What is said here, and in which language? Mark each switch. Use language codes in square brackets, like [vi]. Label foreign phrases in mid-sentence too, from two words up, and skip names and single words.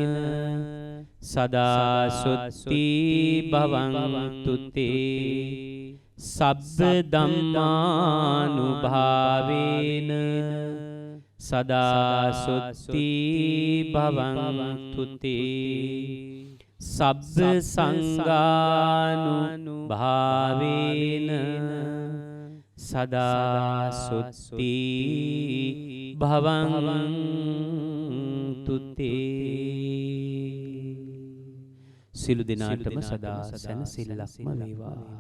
[pi] සදා සොත්ති භවන්තු තේ සබ්බ ධම්මානුභාවේන සදා සොත්ති භවන්තු තේ සබ්බ සංඝානුභාවේන සදා සොත්ති භවන්තු තේ [si] සිළු දිනාටම සදා සැනසෙල්ලක්ම වේවා